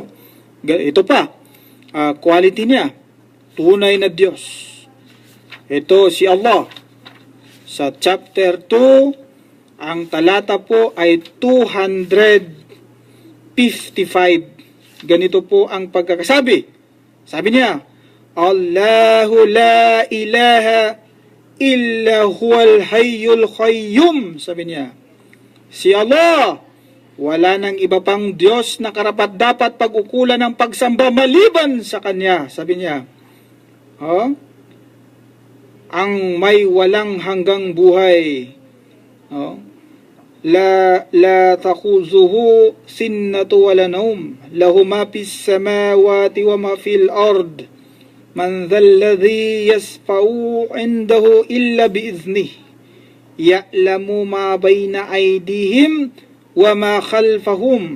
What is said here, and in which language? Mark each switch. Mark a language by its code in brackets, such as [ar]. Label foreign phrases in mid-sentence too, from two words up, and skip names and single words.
[tl] Ito pa, quality niya, tunay na Diyos. Ito si Allah. Sa chapter 2, ang talata po ay 255. Ganito po ang pagkakasabi. Sabi niya, [ar] الله لا إله إلا هو الحي القيوم. [tl] Sabi niya, si Allah, wala nang iba pang Diyos na karapat-dapat pag-ukulan ng pagsamba maliban sa Kanya. Sabi niya, ang may walang hanggang buhay. [ar] لا تأخذه سنة ولا نوم. له ما في السماوات وما في الأرض. من ذا الذي يشفع عنده إلا بإذنه. يعلم ما بين أيديهم وما خلفهم.